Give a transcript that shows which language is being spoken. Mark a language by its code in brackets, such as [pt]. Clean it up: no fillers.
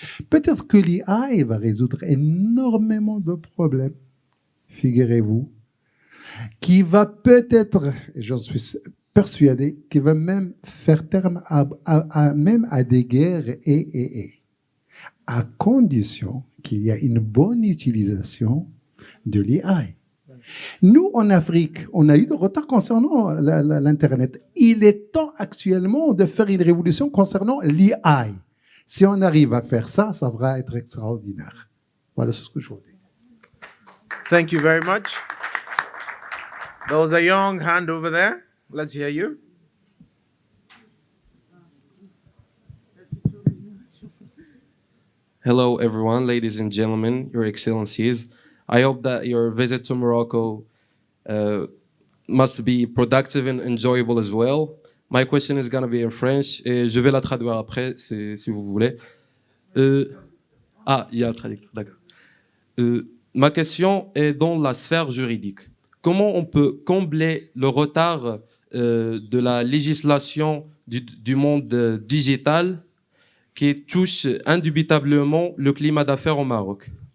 [fr] Peut-être que l'IA va résoudre énormément de problèmes, figurez-vous, qui va peut-être, et j'en suis persuadé, qui va même faire terme à des guerres à condition qu'il y ait une bonne utilisation de l'IA. Nous, en Afrique, on a eu de retard concernant l'Internet. Il est temps actuellement de faire une révolution concernant l'IA. Si on arrive à faire ça, ça va être extraordinaire. Voilà ce que je vous dis. [en] Thank you very much. There was a young hand over there. Let's hear you. Hello, everyone, ladies and gentlemen, Your Excellencies. I hope that your visit to Morocco must be productive and enjoyable as well. My question is going to be in French, [fr] et je vais la traduire après, si vous voulez. Il y a un traducteur, d'accord. Ma question est dans la sphère juridique. Comment on peut combler le retard de la législation du monde digital qui touche indubitablement le climat d'affaires au Maroc?